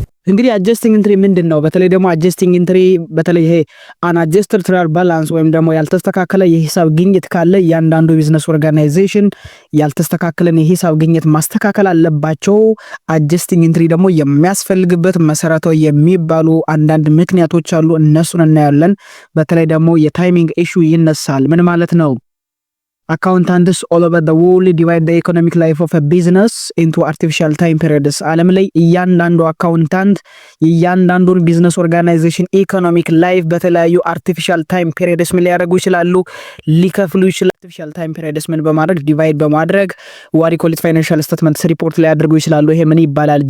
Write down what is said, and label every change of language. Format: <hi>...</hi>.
<am>እንግዲህ አጀስቲንግ ኢንትሪ ምንድነው? በተለይ ደግሞ አጀስቲንግ ኢንትሪ በተለይ ይሄ አንአጀስትድ ትራያል ባላንስ ወይም ደግሞ ያልተስተካከለ የሂሳብ ግኝት ካለ እያንዳንዱ ቢዝነስ ኦርጋናይዜሽን ያልተስተካከለን የሂሳብ ግኝት ማስተካከል አለባቸው። አጀስቲንግ ኢንትሪ ደግሞ የሚያስፈልግበት መሰረታዊ የሚባሉ አንዳንድ ምክንያቶች አሉ። እነሱን እናያለን። በተለይ ደግሞ የታይሚንግ ኢሹ ይነሳል። ምን ማለት ነው?</am> <en>Accountants all over the world divide the economic life of a business into artificial time periods.</en> <am>ዓለም ላይ እያንዳንዱ አካውንታንት እያንዳንዱን ቢዝነስ ኦርጋናይዜሽን ኢኮኖሚክ ላይፍ በተለያዩ አርቲፊሻል ታይም ፔሪድስ ምን ሊያደርጉ ይችላሉ? ሊከፍሉ ይችላሉ። አርቲፊሻል ታይም ፔሪድስ ምን በማድረግ ዲቫይድ በማድረግ ዋሪ ኮሊት ፋይናንሻል ስቴትመንትስ ሪፖርት ላይ ያደርጉ ይችላሉ። ይሄ ምን ይባላል?</am>